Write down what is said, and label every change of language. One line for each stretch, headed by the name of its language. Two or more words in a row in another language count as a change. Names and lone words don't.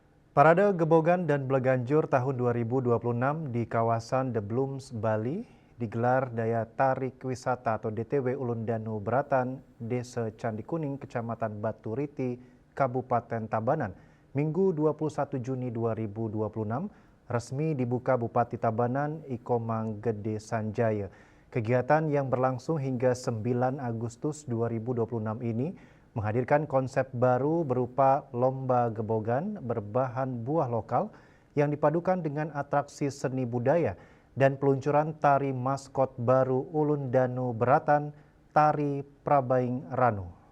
Indonesian: Parade Gebogan dan Bleganjur tahun 2026 di kawasan The Blooms, Bali digelar daya tarik wisata atau DTW Ulun Danu Beratan, Desa Candi Kuning, Kecamatan Batu Riti, Kabupaten Tabanan. Minggu 21 Juni 2026 resmi dibuka Bupati Tabanan Ikomang Gede Sanjaya. Kegiatan yang berlangsung hingga 9 Agustus 2026 ini menghadirkan konsep baru berupa lomba gebogan berbahan buah lokal yang dipadukan dengan atraksi seni budaya dan peluncuran tari maskot baru Ulun Danu Beratan, Tari Prabaing Ranu.